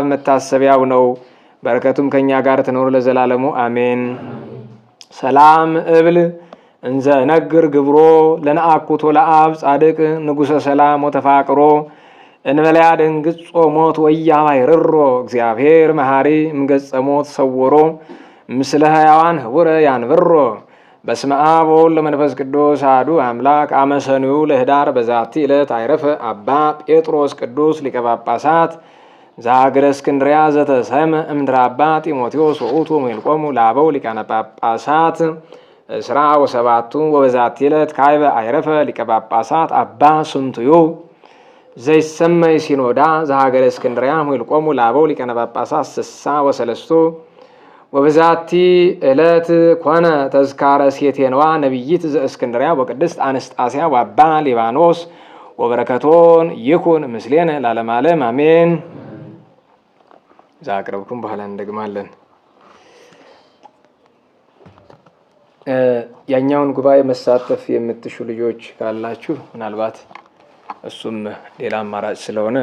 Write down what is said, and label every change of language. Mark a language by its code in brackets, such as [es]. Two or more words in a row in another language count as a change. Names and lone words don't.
[am] መታሰቢያው ነው። በረከቱም ከኛ ጋር ትኖር ለዘላለሙ አሜን። [gez] ሰላም እብል እንዘ ነግር ግብሮ ለነአኩቶ ለአብ ጻድቅ ንጉሰ ሰላም ወተፋቅሮ እንበለያ ደንግጾ ሞት ወያባይ ርሮ እግዚአብሔር መሐሪ እምገጸ ሞት ሰውሮ ምስለ ሕያዋን ህቡረ ያንብሮ። በስመ አብ ወወልድ ወመንፈስ ቅዱስ አሐዱ አምላክ። አመ ሰኑዩ ለኅዳር በዛቲ ዕለት አይረፈ አባ ጴጥሮስ ቅዱስ ሊቀ ጳጳሳት ዘሀገረ እስክንድርያ ዘተሰመ እምድረ አባ ጢሞቴዎስ ወውእቱ እምይልቆሙ ለአበው ሊቃነ ጳጳሳት እስራ ወሰባቱ። ወበዛቲ ዕለት ካዕበ አይረፈ ሊቀ ጳጳሳት አባ ስንትዩ ዘይሰመይ ሲኖዳ ዘሀገረ እስክንድርያ እምይልቆሙ ለአበው ሊቃነ ጳጳሳት ስሳ ወሰለስቱ። ወበዛቲ ዕለት ኮነ ተዝካረ ሴቴንዋ ነቢይት ዘእስክንድርያ ወቅድስት አንስጣስያ ወአባ ሊባኖስ ወበረከቶን ይኩን ምስሌነ ለዓለመ ዓለም አሜን። [am] ዛቅረብኩም በኋላ እንደግማለን። ያኛውን ጉባኤ መሳተፍ የምትሹ ልጆች ካላችሁ ምናልባት እሱም ሌላ አማራጭ ስለሆነ